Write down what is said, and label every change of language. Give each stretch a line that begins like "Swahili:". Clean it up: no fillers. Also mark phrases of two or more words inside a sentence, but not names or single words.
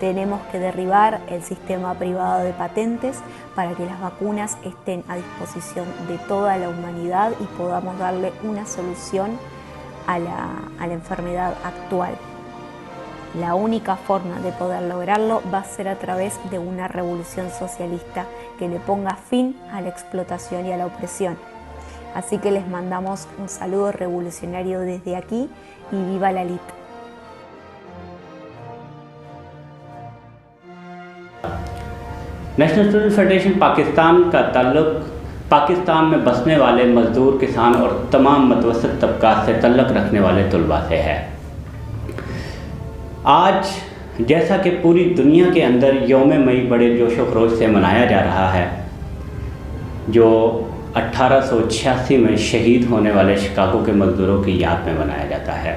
Spanish: Tenemos que derribar el sistema privado de patentes para que las vacunas estén a disposición de toda la humanidad y podamos darle una solución a la enfermedad actual. La única forma de poder lograrlo va a ser a través de una revolución socialista que le ponga fin a la explotación y a la opresión. Así que les mandamos un saludo revolucionario desde aquí y viva la LIT.
Urdu: نیشنل اسٹوڈنٹ فیڈریشن پاکستان کا تعلق پاکستان میں بسنے والے مزدور، کسان اور تمام متوسط طبقات سے تعلق رکھنے والے طلبہ سے ہے. آج جیسا کہ پوری دنیا کے اندر یوم مئی بڑے جوش و خروش سے منایا جا رہا ہے، جو 1886 میں شہید ہونے والے شکاگو کے مزدوروں کی یاد میں منایا جاتا ہے.